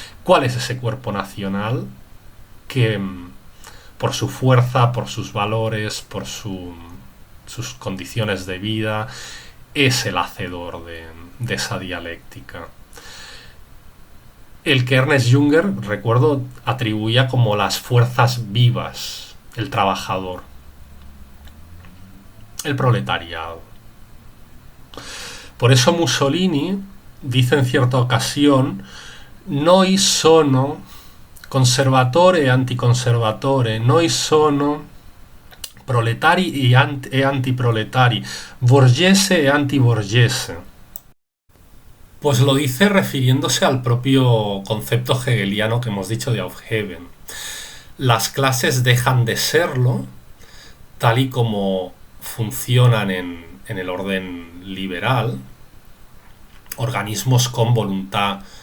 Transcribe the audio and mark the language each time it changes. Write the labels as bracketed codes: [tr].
[es] ¿Cuál es ese cuerpo nacional que por su fuerza, por sus valores, por sus condiciones de vida, es el hacedor de esa dialéctica? El que Ernest Junger, recuerdo, atribuía como las fuerzas vivas, el trabajador, el proletariado. Por eso Mussolini dice en cierta ocasión: [it] noi sono conservatore e anticonservatore, noi sono proletari e antiproletari, borghese e antiborghese. [es] Pues lo dice refiriéndose al propio concepto hegeliano que hemos dicho de Aufheben. Las clases dejan de serlo tal y como funcionan en el orden liberal, organismos con voluntad